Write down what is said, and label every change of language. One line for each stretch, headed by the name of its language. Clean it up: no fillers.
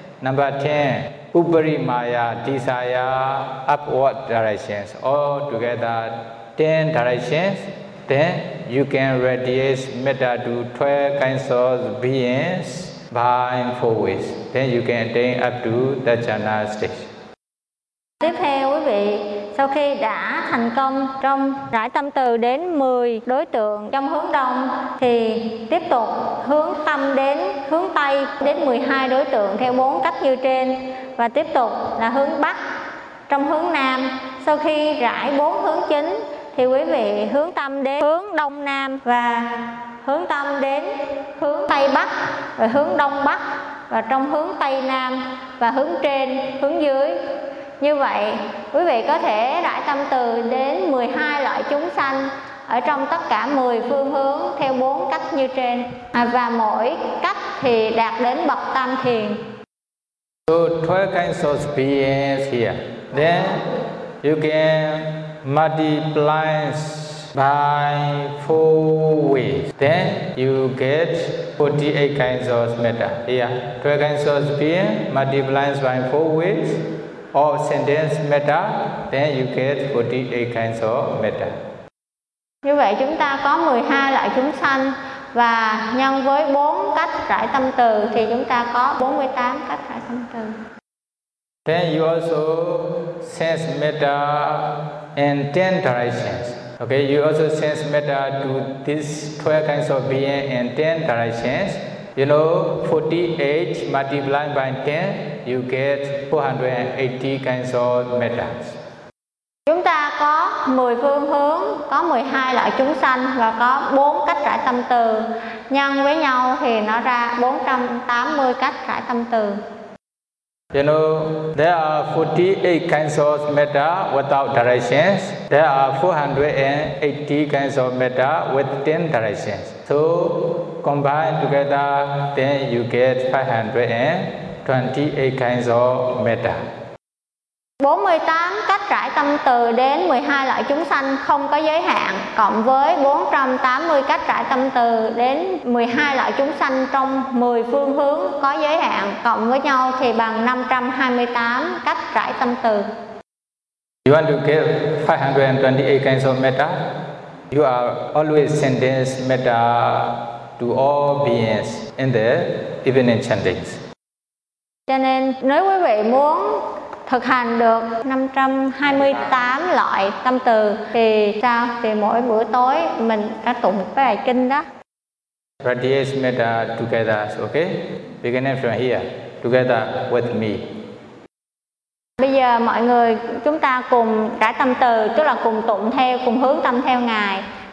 English: Number 10, Upari Maya Desire, upward directions, all together 10 directions, then you can radiate metta to 12 kinds of beings by 4 ways. Then you can attain up to the jhana stage.
Vietnamese: Tiếp theo quý vị, sau khi đã thành công trong rải tâm từ đến 10 đối tượng trong hướng đông, thì tiếp tục hướng tâm đến hướng tây đến 12 đối tượng theo 4 cách như trên, và tiếp tục là hướng bắc trong hướng nam. Sau khi rải 4 hướng chính thì quý vị hướng tâm đến hướng đông nam, và hướng tâm đến hướng tây bắc và hướng đông bắc, và trong hướng tây nam, và hướng trên, hướng dưới. Như vậy, quý vị có thể rải tâm từ đến 12 loại chúng sanh ở trong tất cả 10 phương hướng theo 4 cách như trên. Và mỗi cách thì đạt đến bậc tam thiền.
English: So 12 kinds of beings here. Then you can multiply by 4 ways. Then you get 48 kinds of metta. Here, 12 kinds of beings multiply by 4 ways of sentience metta. Then you get 48 kinds of metta.
Vietnamese: Như vậy chúng ta có 12 loại chúng sanh và nhân với 4 cách trải tâm từ thì chúng ta có 48 cách trải tâm từ.
English: Then you also sense metta in 10 directions. Okay, you also sense metta to these 12 kinds of being in 10 directions. You know, 48 multiplied by 10, you get 480 kinds of metta.
Vietnamese: Chúng ta có 10 phương hướng, có 12 loại chúng sanh và có 4 cách trải tâm từ. Nhân với nhau thì nó ra 480 cách trải tâm từ.
English: You know, there are 48 kinds of metta without directions. There are 480 kinds of metta with 10 directions. So, combined together, then you get 528 kinds of metta.
Vietnamese: 48 cách trải tâm từ đến 12 loại chúng sanh không có giới hạn, cộng với 480 cách trải tâm từ đến 12 loại chúng sanh trong 10 phương hướng có giới hạn, cộng với nhau thì bằng 528 cách trải tâm từ.
English: You want to get 528 kinds of metta? You are always sending metta to all beings in the evening chantings.
Vietnamese: Cho nên nếu quý vị muốn thực hành được 528 loại tâm từ thì sao? Thì mỗi bữa tối mình đã tụng cái bài kinh đó.
English: Radiate metta together, okay? Beginning from here, together with me.
Vietnamese: Bây giờ mọi người chúng ta cùng trải tâm từ, tức là cùng tụng theo, cùng hướng tâm theo Ngài.